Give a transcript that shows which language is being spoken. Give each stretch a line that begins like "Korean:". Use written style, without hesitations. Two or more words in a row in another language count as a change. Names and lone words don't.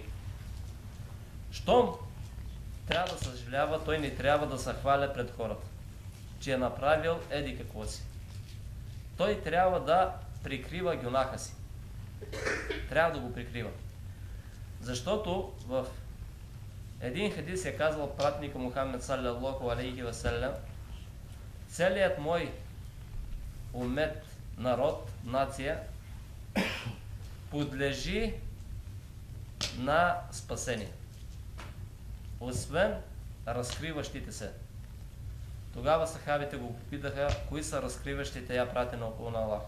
Bulgarian: Щом трябва да съжалява, той не трябва да се хваля пред хората, че е направил еди какво си. Той трябва да прикрива гюнаха си. Трябва да го прикрива. Защото в един хадис е казал пратника Мухаммед
Arabic: صلى الله عليه وسلم:
Bulgarian: целият мой умет, народ, нация подлежи на спасение, освен разкриващите се. Тогава сахабите го попитаха: кои са разкриващите я пратена около на Аллах?